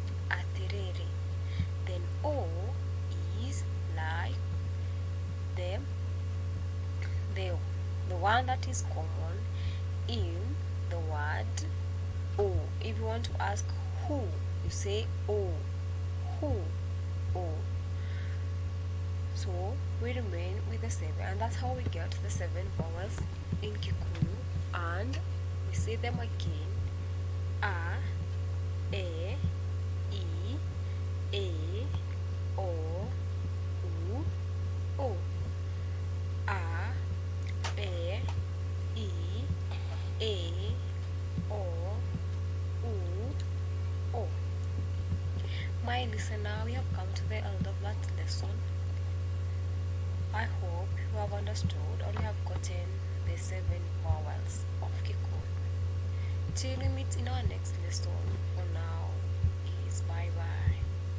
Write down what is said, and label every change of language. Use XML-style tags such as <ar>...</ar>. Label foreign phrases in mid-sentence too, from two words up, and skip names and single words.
<en>Then O is like the one that is common in the word O. If you want to ask who, you say O. who, o. So we remain with the 7, and that's how we get the 7 vowels in Kikuyu, and we say them again: a, e, a, o, u, o. A, e, a, o, u, o. My listener, we have come to the end of that lesson. I hope you have understood or you have gotten the 7 vowels of Kikuyu. Till we meet in our next lesson, for now is bye bye.</en>